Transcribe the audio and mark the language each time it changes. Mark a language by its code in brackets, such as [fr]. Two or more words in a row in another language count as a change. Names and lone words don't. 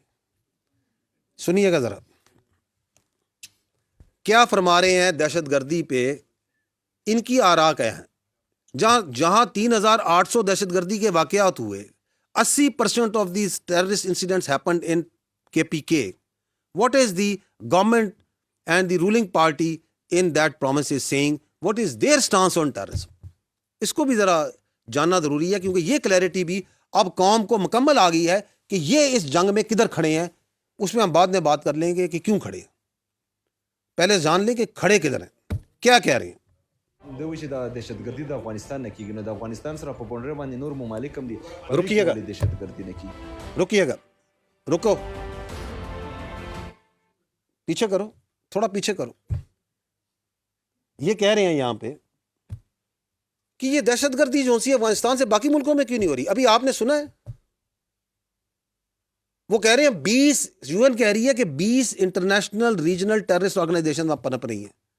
[ur] سنیے گا ذرا کیا فرما رہے ہیں دہشت گردی پہ. ان کی آراء کیا ہیں؟ جہاں 3800 دہشت گردی کے واقعات ہوئے، 80% [en] of these terrorist incidents happened in KPK. What is the government and the ruling party in that promise is saying? What is their stance on terrorism? [ur] اس کو بھی ذرا جاننا ضروری ہے، کیونکہ یہ کلیئرٹی بھی اب قوم کو مکمل آ گئی ہے کہ یہ اس جنگ میں کدھر کھڑے ہیں. اس میں ہم بعد میں بات کر لیں گے کہ کیوں کھڑے ہیں. پہلے جان لیں کہ کھڑے کدھر ہیں، کیا کہہ رہے ہیں. [ps] دوی چې د دهشتګردي د افغانستان نه کیږي، نو د افغانستان سره په بونډر باندې نور ممالک هم دي. [ur] رکیے گا [ps] دهشتګردي نه کیږي. [ur] رکیے گا، رکو، پیچھے کرو، تھوڑا پیچھے کرو. یہ کہہ رہے ہیں یہاں پہ کہ یہ دہشت گردی جو سی افغانستان سے باقی ملکوں میں کیوں نہیں ہو رہی. ابھی آپ نے سنا ہے وہ کہہ رہے ہیں 20 UN کہہ رہی ہے کہ 20 [en] international regional terrorist organisation [ur] وہاں پنپ رہی ہیں.